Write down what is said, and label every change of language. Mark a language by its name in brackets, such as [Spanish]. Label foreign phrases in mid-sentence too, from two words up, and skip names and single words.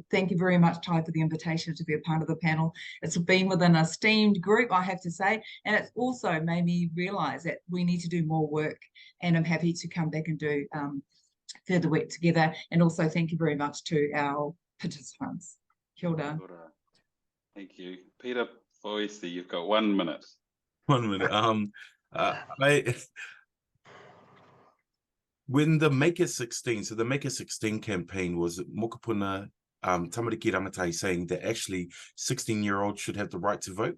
[English] Thank you very much, Ty, for the invitation to be a part of the panel. It's been with an esteemed group, I have to say, and it's also made me realise that we need to do more work, and I'm happy to come back and do further work together. And also thank you very much to our participants. [Māori] Kia ora. [English] Thank you. Peter Foaese, you've got 1 minute. 1 minute. When the Make It 16, so the Make It 16 campaign was Mokopuna Tamariki Rangatai saying that actually 16-year-olds should have the right to vote.